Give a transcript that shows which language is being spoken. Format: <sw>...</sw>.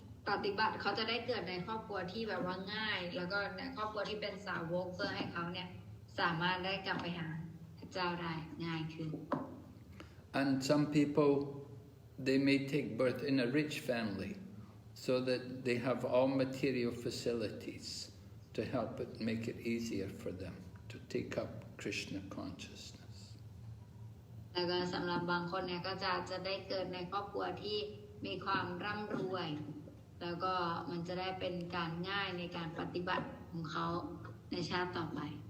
<th>ปฏิบัติเขาจะได้เกิดในครอบครัวที่แบบว่าง่ายแล้วก็ในครอบครัวที่เป็นสาวกเพื่อให้เขาเนี่ยสามารถได้กลับไปหาพระเจ้าได้ง่ายขึ้น</th> <en>And some people, they may take birth in a rich family so that they have all material facilities to help it make it easier for them to take up Krishna consciousness.</en> <th>แล้วก็สำหรับบางคนเนี่ยก็จะได้เกิดในครอบครัวที่มีความร่ำรวยแล้วก็มันจะได้เป็นการง่ายในการปฏิบัติของเขาในชาติต่อไป</th>